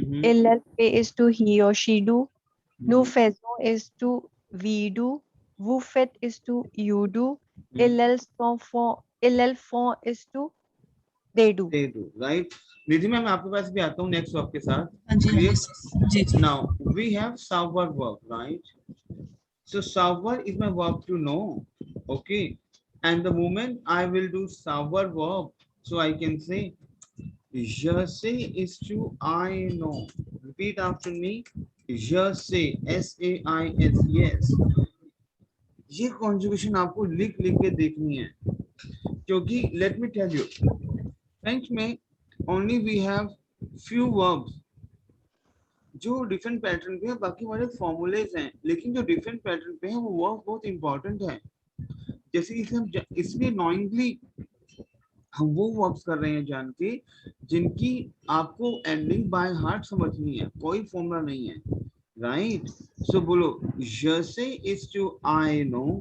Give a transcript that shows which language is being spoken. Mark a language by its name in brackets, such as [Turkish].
[English] Elle fait is to he or she do. Nous faisons is to we do. Vous faites is to you do. Elles font is to they do. They do, right? [Hindi] Nidhi ma'am आपके पास भी आता हूँ next verb के साथ. जी जी. [English] Now we have savoir verb, right? So savoir is my verb to know, okay? And the moment I will do savoir verb, so I can say [French] je sais [English] is to I know. Repeat after me. [French] Je sais, [English] S-A-I-S, yes. [Hindi] ये conjugation आपको लिख के देखनी है, क्योंकि [English] let me tell you, [Hindi] French में [English] only we have few verbs [Hindi] जो different pattern पे है, बाकी हमारे फॉर्मूलेज हैं, लेकिन जो डिफरेंट पैटर्न पे है वो वर्ब बहुत इंपॉर्टेंट है. जैसे इसे हम इसलिए नॉइंगली हम वो वर्ब्स कर रहे हैं जान के जिनकी आपको एंडिंग बाय हार्ट समझनी है, कोई फॉर्मूला नहीं है, राइट? [English] so [Hindi] बोलो [French] je sais [English] is to I know.